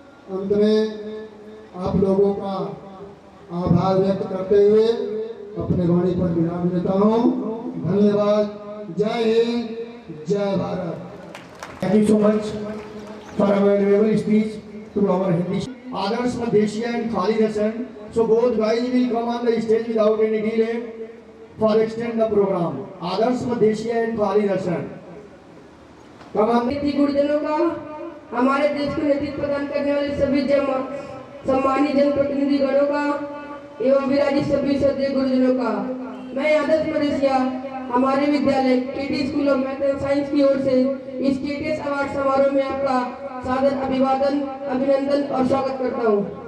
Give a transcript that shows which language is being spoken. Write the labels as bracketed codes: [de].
[hi] अंत में आप लोगों का आभार व्यक्त करते हुए अपने वाणी पर विराम देता हूँ। धन्यवाद। जय हिंद, जय Bharat. [en] Thank you so much for a valuable speech to our Hindi. Others Madheshiya and Khalid Hassan. So both guys will come on the stage without any delay for extend the program. Others Madheshiya and Khalid Hassan. Come on. [hi] गुरुजनों का, हमारे देश को नेतृत्व प्रदान करने वाले सभी सम्मानित जनप्रतिनिधि गणों का एवं विराजित सभी श्रद्धेय गुरुजनों का, मैं आदर्श मदेशिया हमारे विद्यालय केटी school of math and science की ओर से इस केटीएस अवार्ड समारोह में आपका सादर अभिवादन, अभिनंदन और स्वागत करता हूँ।